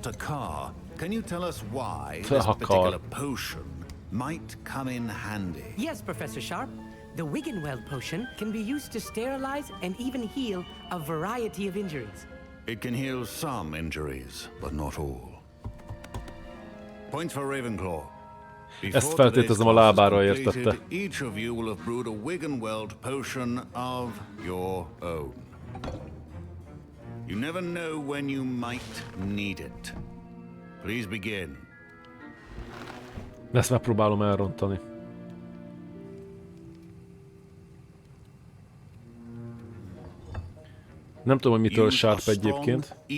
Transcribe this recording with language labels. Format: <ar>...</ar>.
<en>Takar, can you tell us why this particular potion might come in handy? Yes, Professor Sharp. The Wiggenweld potion can be used to sterilize and even heal a variety of injuries. It can heal some injuries, but not all. Points for Ravenclaw.</en> <hu>Ezt feltételezem a lábára értette.</hu> <en>Each of you will have brewed a Wiggenweld potion of your own. You never know when you might need it. Please begin.</en> <hu>Ezt megpróbálom elrontani. Nem tudom, hogy mitől Sharp egyébként.</hu>